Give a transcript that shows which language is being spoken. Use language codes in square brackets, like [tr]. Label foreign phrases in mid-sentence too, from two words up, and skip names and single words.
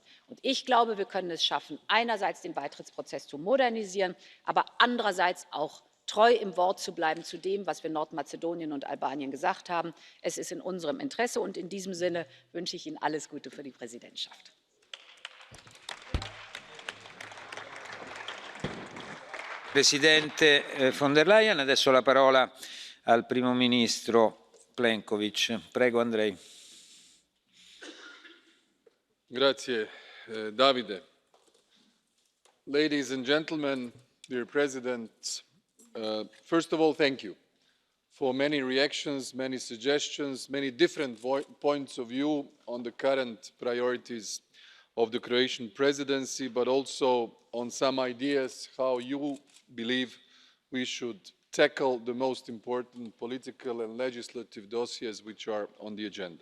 [de] Und ich glaube, wir können es schaffen, einerseits den Beitrittsprozess zu modernisieren, aber andererseits auch treu im Wort zu bleiben zu dem, was wir Nordmazedonien und Albanien gesagt haben. Es ist in unserem Interesse und in diesem Sinne wünsche ich Ihnen alles Gute für die Präsidentschaft. [it] Presidente von der Leyen, adesso la parola al Primo Ministro Plenkovic. Prego, Andrej. Grazie, Davide. [en] Ladies and gentlemen, dear President, first of all, thank you for many reactions, many suggestions, many different points of view on the current priorities of the Croatian presidency, but also on some ideas how you believe we should tackle the most important political and legislative dossiers which are on the agenda.